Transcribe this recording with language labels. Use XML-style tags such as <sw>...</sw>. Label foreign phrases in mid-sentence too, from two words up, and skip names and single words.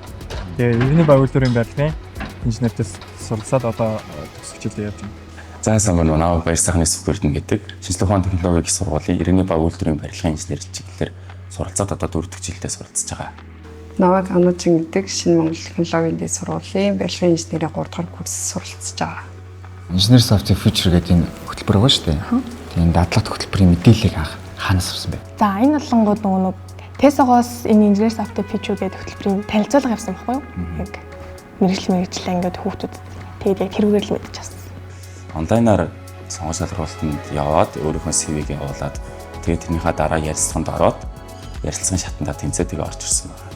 <mn>Тэгээ иргэний байгууллагын барилгын инженерээс суралцаад одоо төгсөх жилдээ явж байна. За сайн байна уу? Намайг Баяр сайхны Сүлбэрдэн гэдэг шинжлэх ухааны технологийн их сургуулийн иргэний байгууллагын барилгын инженер чиглэлээр суралцаад одоо 4-р жилдээ суралцж байгаа. Намайг Анужин гэдэг Шинэ Монгол технологийн дэд сургуулийн барилгын инженерийн 3-р курс суралцж байгаа. Engineers of the Future гэдэг энэ хөтөлбөр байгаа шүү дээ. Тэгээд дадлагт хөтөлбөрийн мэдээллийг анх хаанаас авсан бэ? За энэ болонгууд нөгөө Tesla-гоос энэ Engineers of the Future гэдэг хөтөлбөрийн танилцуулга явсан байхгүй юу? Яг мэрэгчлээ ингээд хүүхдүүд тэгээд яг тэрүүгээр л мэдчих авсан. Онлайнаар сонгуул шалгуултанд яваад өөрийнхөө CV-г явуулаад тэгээд тэрнийхээ дараа ярилцлаганд ороод ярилцлагын шатандаа тэнцээ тэгээ орж ирсэн байна.</mn>